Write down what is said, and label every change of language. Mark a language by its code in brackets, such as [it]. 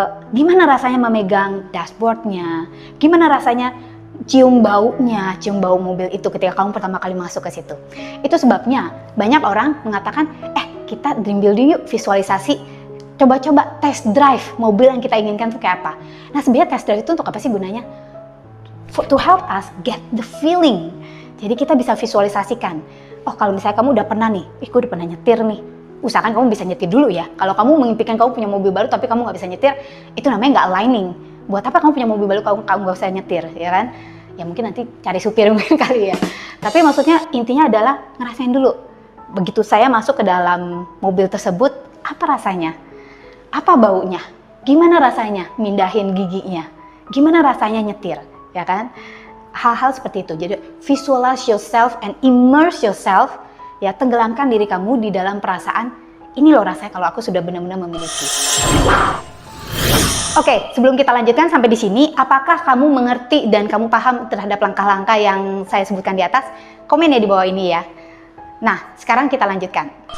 [id] Gimana rasanya memegang dashboardnya? Gimana rasanya cium bau mobil itu ketika kamu pertama kali masuk ke situ? Itu sebabnya banyak orang mengatakan, kita [en] dream building [id] yuk, visualisasi Coba-coba test drive mobil yang kita inginkan tuh kayak apa. Nah sebenarnya test drive itu untuk apa sih gunanya? [en] To help us get the feeling. [id] Jadi kita bisa visualisasikan. Oh kalau misalnya kamu udah pernah nih, gue udah pernah nyetir nih. Usahakan kamu bisa nyetir dulu ya. Kalau kamu mengimpikan kamu punya mobil baru tapi kamu nggak bisa nyetir, itu namanya nggak aligning. Buat apa kamu punya mobil baru kamu nggak usah nyetir, ya kan? Ya mungkin nanti cari supir mungkin kali ya. Tapi maksudnya intinya adalah ngerasain dulu. Begitu saya masuk ke dalam mobil tersebut, apa rasanya? Apa baunya? Gimana rasanya mindahin giginya? Gimana rasanya nyetir? Ya kan? Hal-hal seperti itu. Jadi [en] visualize yourself and immerse yourself. [id] Ya, tenggelamkan diri kamu di dalam perasaan. Ini loh rasanya kalau aku sudah benar-benar memiliki. Oke, sebelum kita lanjutkan sampai di sini, apakah kamu mengerti dan kamu paham terhadap langkah-langkah yang saya sebutkan di atas? Komen ya di bawah ini ya. Nah, sekarang kita lanjutkan.